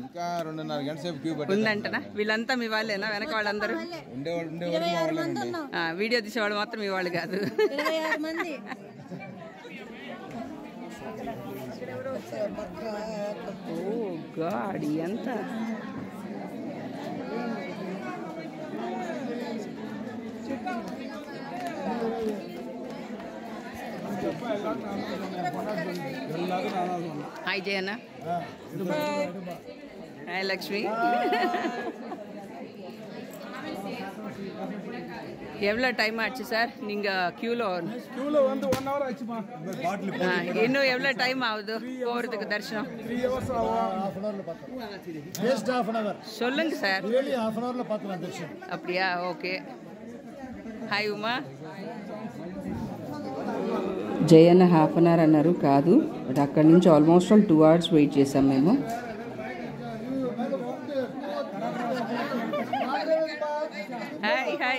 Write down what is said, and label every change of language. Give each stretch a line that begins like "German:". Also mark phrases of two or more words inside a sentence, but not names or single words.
Telugu: ఉందంటనా? వీళ్ళంతా మీ వాళ్ళేనా? వెనక వాళ్ళందరూ వీడియో తీసేవాళ్ళు మాత్రం మీ వాళ్ళు కాదు. ఓ గాడ్ ఎంత
Tamil: ஹாய் ஜெயண்ணா ஹாய் லக்ஷ்மி எவ்வளோ டைம் ஆச்சு சார் நீங்கள் க்யூவில் வந்து 1 hour ஆச்சுமா. இன்னும் எவ்வளோ டைம் ஆகுது போகிறதுக்கு தரிசனம்? 3 hours ஆகும். சொல்லுங்க சார்.
English: half an hour
Tamil: ல பார்க்கலாம் தரிசனம். அப்படியா?
Telugu: ఓకే. హాయ్ ఉమా. జయన్న
English: half an hour
Telugu: అన్నారు, కాదు బట్ అక్కడి నుంచి ఆల్మోస్ట్ 2 hours వెయిట్ చేసాం మేము. హాయ్ హాయ్.